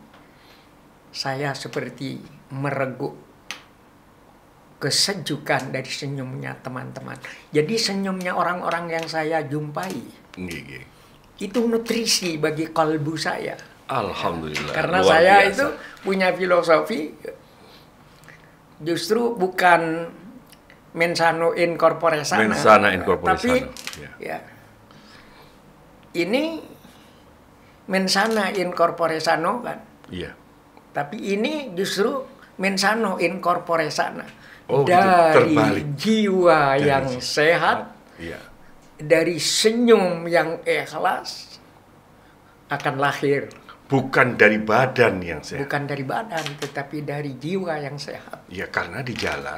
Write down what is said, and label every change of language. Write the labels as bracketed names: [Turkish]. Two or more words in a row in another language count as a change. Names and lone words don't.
[Indonesian] saya seperti mereguk kesejukan dari senyumnya teman-teman. Jadi senyumnya orang-orang yang saya jumpai, Nggih, Kiai. itu nutrisi bagi kalbu saya. Alhamdulillah. Karena luar saya biasa. itu punya filosofi justru bukan [Latin] mensano in corpore sana. Mensana in corpore [Indonesian] tapi [Latin] sano, ya. [Indonesian] ya ini [Latin] mensana in corpore sano [Indonesian] kan. Iya. Tapi ini justru [Latin] mensano in corpore sana. [Indonesian] Oh, gitu, Dari terbalik. jiwa Dari yang jiwa. sehat, Iya. dari senyum yang ikhlas akan lahir. Bukan dari badan yang sehat. Bukan dari badan, tetapi dari jiwa yang sehat. Ya, karena di jalan